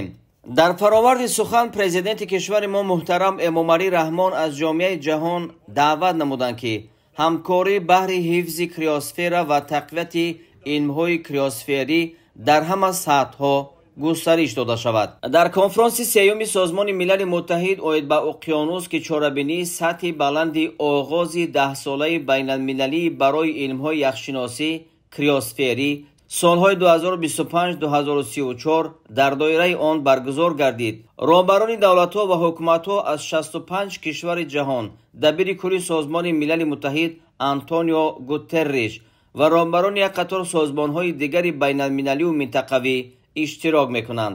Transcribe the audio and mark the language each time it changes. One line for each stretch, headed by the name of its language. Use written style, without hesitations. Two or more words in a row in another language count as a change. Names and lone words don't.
Tajik: дар фароварди сухан президенти кишвари мо муҳтарам Эмомалӣ Раҳмон аз ҷомеаи ҷаҳон даъват намуданд, ки ҳамкорӣ баҳри ҳифзи криосфера ва тақвияти илмҳои криосферӣ дар ҳама сатҳҳо густариш дода шавад. дар конфронси сеюми Созмони Милали Муттаҳид оид ба уқёнус, ки чорабинии сатҳи баланди оғози 10-солаи байналмилалии барои илмҳои яхшиносӣ криосферӣ سالهای 2025-2034 در دایره آن برگزار گردید. رهبران دولت‌ها و حکومت‌ها از 65 کشور جهان، دبیر کلی سازمان ملل متحد آنتونیو گوترش و رهبران یک قطار سازمان‌های دیگر بین‌المللی و منطقوی اشتراک می‌کنند.